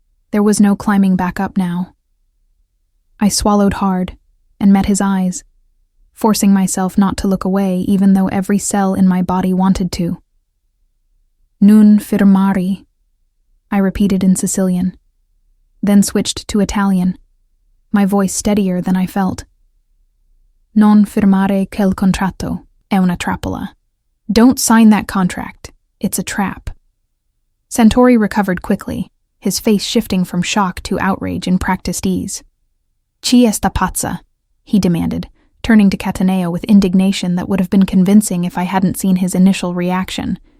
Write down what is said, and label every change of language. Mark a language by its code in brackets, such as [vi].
[en] There was no climbing back up now. I swallowed hard and met his eyes, forcing myself not to look away even though every cell in my body wanted to. [it] "Non firmare," [en] I repeated in Sicilian, then switched to Italian, my voice steadier than I felt. [it] "Non firmare quel contratto è una trappola." [en] Don't sign that contract. It's a trap. Santori recovered quickly, his face shifting from shock to outrage in practiced ease. [it] "Chi esta pazza?" [en] he demanded, turning to Cataneo with indignation that would have been convincing if I hadn't seen his initial reaction.